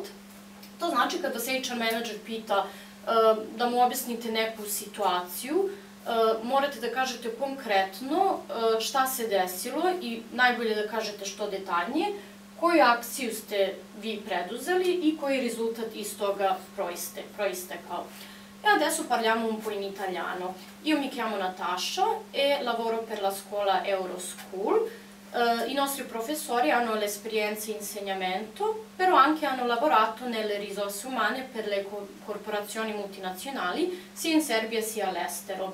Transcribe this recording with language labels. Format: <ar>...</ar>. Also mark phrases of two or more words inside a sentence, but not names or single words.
<sr>To znači kad vas HR menadžer pita da mu objasnite neku situaciju, morate da kažete konkretno šta se desilo i najbolje da kažete što detaljnije, koju akciju ste vi preduzeli i koji rezultat iz toga proistekao.</sr> <it>E adesso parliamo un po' in italiano. Io mi chiamo Natascia e lavoro per la scuola Euroschool. I nostri professori hanno l'esperienza in insegnamento, però anche hanno lavorato nelle risorse umane per le corporazioni multinazionali, sia in Serbia sia all'estero.</it>